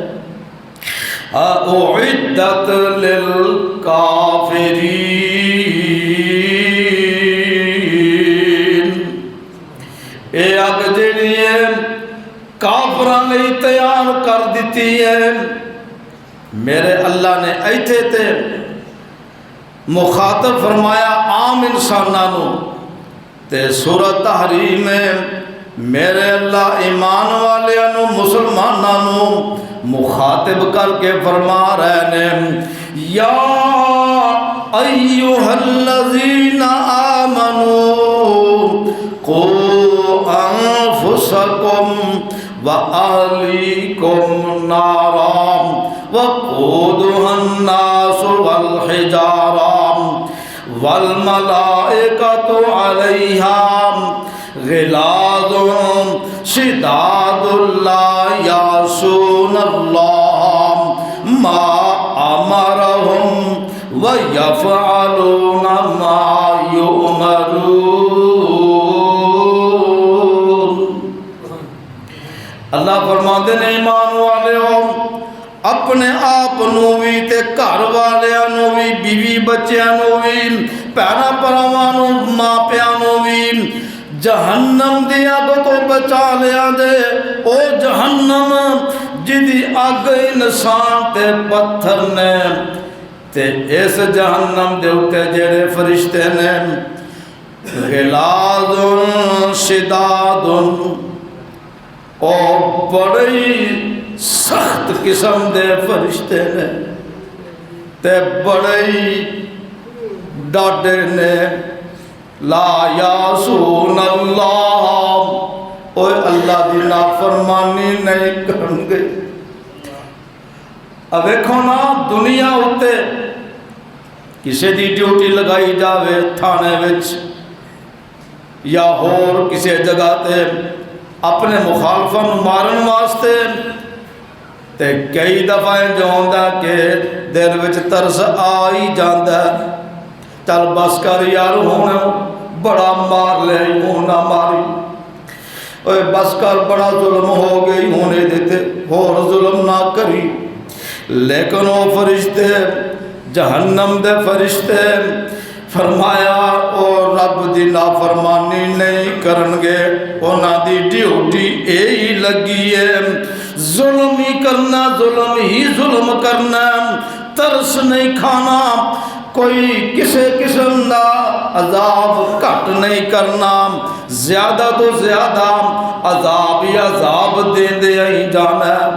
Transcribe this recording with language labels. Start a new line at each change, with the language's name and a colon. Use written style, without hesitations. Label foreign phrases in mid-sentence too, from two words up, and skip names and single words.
Arabic: اعدت للکافرین،
Punjabi: اے آگ جڑی ہے کافران لئی تیار کر دیتی ہے۔ میرے اللہ نے ایتھے تے مخاطب فرمایا عام انسانانو، تے سورہ تحریم
Urdu: میں میرے اللہ ایمان والوں مسلمانوں مخاطب کر کے فرما رہے ہیں
Punjabi: یا
Arabic: ایھا الذین آمنوا قوا انفسکم وأهلیکم نارا وقودها الناس والحجارہ والملائکۃ علیہا غلاظ شداد لا یعصون اللہ ما امرهم ویفعلون ما یؤمرون۔
Urdu: اللہ فرماتے ہیں
Punjabi: ایمان والےو اپنے آپ نو بھی تے گھر والیاں نو بھی بیوی بچیاں نو بھی پیرا پراواں نو ماں پیاں نو بھی جہنم دی اگ تو بچا لیا دے۔ او جہنم جدی اگ انسان تے پتھر نے تے اس جہنم دے اتے جڑے فرشتے نے
Arabic: غلاظ شداد
Punjabi: او بڑی سخت قسم دے فرشتے نے تے بڑی ڈاڈے نے
Arabic: لا یعصون اللہ
Punjabi: اوے اللہ دی نافرمانی نہیں کرن گے۔ اب دیکھو نا دنیا اتے کسی دی ڈیوٹی لگائی جاوے تھانے وچ یا ہور کسی جگہ تے اپنے مخالفاں مارن واسطے تے کئی دفعہ جو ہوندا کہ دل وچ ترس آ ہی جاندا چل بس کر یار ہونا بڑا مار لے ہوں نہ ماری اوے بس کر بڑا ظلم ہو گئی ہونے دیتے اور ظلم نہ کری۔
Urdu: لیکن وہ فرشتے
Punjabi: جہنم دے فرشتے فرمایا او رب دی نافرمانی نہیں کرن گے، انہاں دی ڈیوٹی یہی لگی ہے ظلم ہی کرنا، ظلم ہی ظلم کرنا، ترس نہیں کھانا، کوئی کسی قسم دا عذاب کٹ نہیں کرنا، زیادہ تو زیادہ عذاب ہی عذاب دے دے ہی جانا